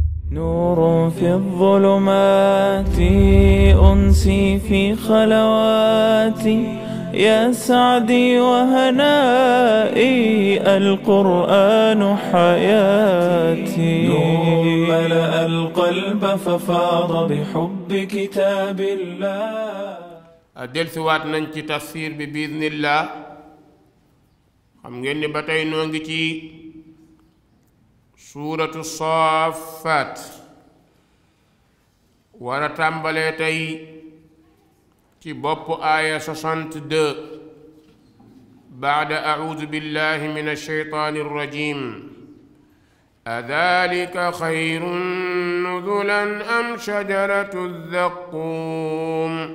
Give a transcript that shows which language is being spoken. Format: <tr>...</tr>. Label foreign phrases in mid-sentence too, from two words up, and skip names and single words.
<ar>نور في الظلمات أنسي في خلواتي يا سعدي وهنائي القرآن حياتي نور ملأ القلب ففاض بحب كتاب الله</ar> <wo>dellusiwaat nañ ci tafsir bi biiznillah xam ngeen ni ba tey noo ngi ci suuratu Saaffaat war a tàmbalee tey ci bopp aaya 62</wo> <ar>بعد أعوذ بالله من الشيطان الرجيم أذلك خير نزلا أم شجرة الزقوم</ar>